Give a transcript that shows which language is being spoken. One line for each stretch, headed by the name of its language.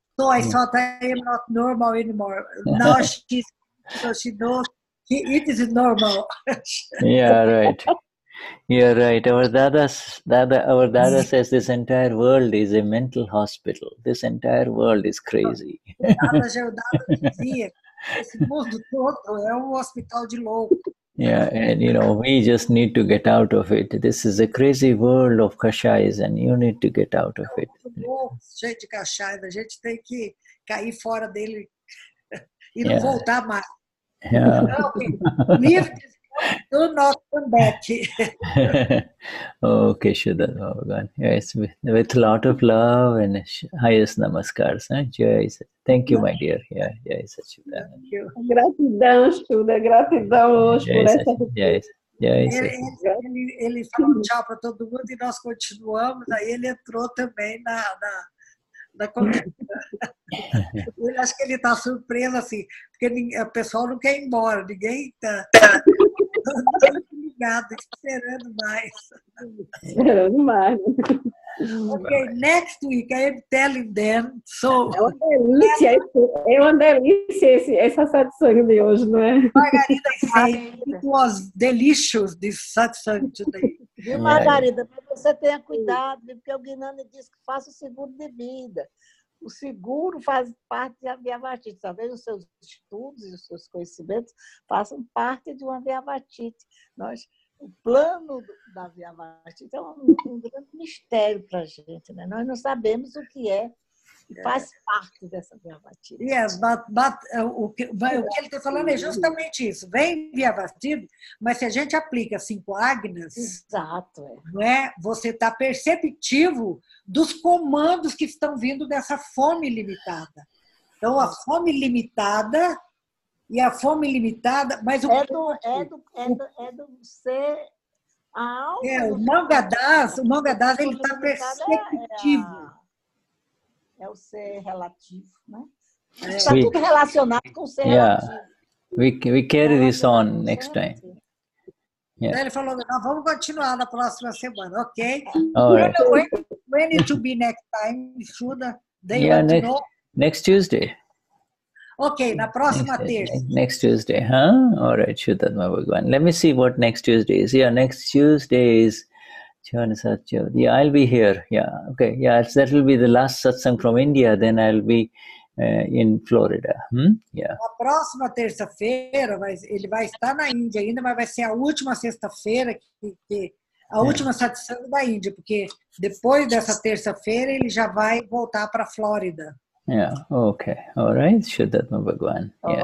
English: So I thought I am not normal anymore. Now she knows it is normal. Yeah, right. You're right. Our Dada says this entire world is a mental hospital. This entire world is crazy.
Portuguese: Dada dizia, esse mundo todo é hospital de louco.
English: Yeah, and you know, we just need to get out of it. This is a crazy world of kashais, and you need to get out of it.
Portuguese: Cheio de kashais, a gente tem que cair fora dele e não voltar mais.
English: Yeah. Leave this Do not come back. Okay, Shuddhatma Bhagavan. Yes, with a lot of love and highest namaskars. Huh? Thank you, my dear. Yeah, Jai Sachidanand.
Portuguese: Gratidão, Shuddha, gratidão hoje por essa Ele falou tchau para todo mundo e nós continuamos. Aí ele entrou também na conversa. Eu acho que ele está surpreso, assim, porque o pessoal não quer ir embora, ninguém está ligado, esperando mais. Esperando mais.
English: Okay, next week I am telling them. So,
Portuguese: é uma delícia essa satsang de hoje, não é?
English: Margarida said it was delicious, this satsang today.
Portuguese: Viu, Margarida? Para você tenha cuidado, porque o Gnani disse que faça o seguro de vida. O seguro faz parte da Vyavatite. Talvez os seus estudos e os seus conhecimentos façam parte de uma Vyavatite. O plano da Vyavatite é um grande mistério para a gente, né? Nós não sabemos o que é e faz parte dessa Vyavatite.
English: Yes, but
Portuguese: o que ele está falando é justamente isso. Vem Vyavatite, mas se a gente aplica 5 agnas, exato, não é? Você está perceptivo dos comandos que estão vindo dessa fome limitada. Então, a fome limitada e a fome limitada, mas é do ser a alma. O Mangadas ele está perceptivo. É o ser relativo, né? Está tudo relacionado com o ser relativo.
English: We carry this on next time. Yeah.
Portuguese: Ele falou, nós vamos continuar na próxima semana, ok?
English: Right. When it will be next time, Shuddha? Next Tuesday.
Portuguese: Ok, na próxima terça.
English: Next Tuesday, huh? All right, Vishuddhatma Bhagavan. Let me see what next Tuesday is. Yeah, next Tuesday is... Yeah, I'll be here. Yeah, okay. Yeah, that will be the last satsang from India. Then I'll be in Florida. Yeah.
Portuguese: Na próxima terça-feira, ele vai estar na Índia ainda, mas vai ser a última sexta-feira, a última satsang da Índia, porque depois dessa terça-feira ele já vai voltar para a Flórida.
English: Yeah, okay. All right, Vishuddhatma Bhagavan. Yes.